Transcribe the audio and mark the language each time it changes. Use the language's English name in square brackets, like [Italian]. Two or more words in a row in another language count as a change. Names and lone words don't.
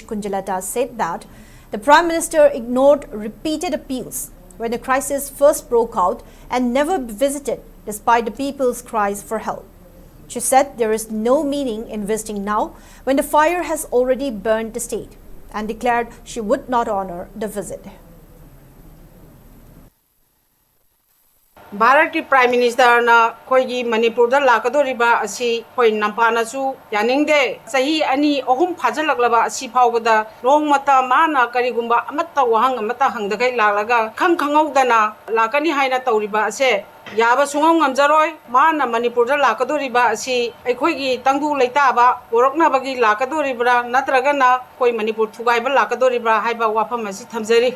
[English] Kunjalata said that the Prime Minister ignored repeated appeals when the crisis first broke out and never visited despite the people's cries for help. She said there is no meaning in visiting now when the fire has already burned the state and declared she would not honor the visit. [Manipuri] Bharat ki Prime Minister na koi Manipur da lakadoriba asi koi nampana su yaningde sahi ani ohum phajalaglaba asi phawbada rong mata mana karigumba amatta wahang amata hangdagai lalaga khangawdana lakani haina tawriba ase yaba sungam ngamjaroi mana Manipur da lakadoriba asi aikoi gi tangdu leitaba borokna bagi lakadoribra natragana koi Manipur thugaiba lakadoribra haiba wafam asi thamjari